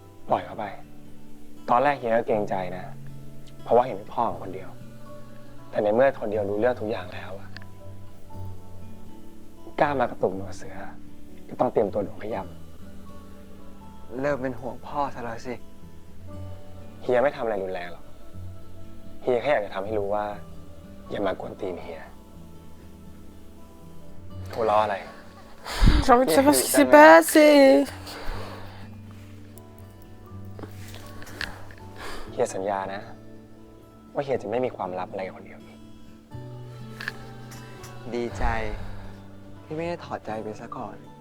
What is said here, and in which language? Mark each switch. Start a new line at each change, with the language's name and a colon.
Thai: ปล่อยเขาไป ตอนแรกเฮียก็เกรงใจนะ เพราะว่าเห็นเป็นพ่อของคนเดียว แต่ในเมื่อคนเดียวรู้เรื่องทุกอย่างแล้วอะกล้ามากระตุกหนวดเสือ ก็ต้องเตรียมตัวโดนขย้ำ เริ่มเป็นห่วงพ่อซะแล้วสิ เฮียไม่ทำอะไรรุนแรงหรอก เฮียแค่อยากจะทำให้รู้ว่า อย่ามากวนตีนเฮียหัวเราะอะไร
French: J'ai envie de savoir ce qui s'est passé.
Thai: เฮียสัญญานะ ว่าเฮียจะไม่มีความลับอะไรกับคนเดียวอีก ดีใจ ที่ไม่ได้ถอดใจไปซะก่อน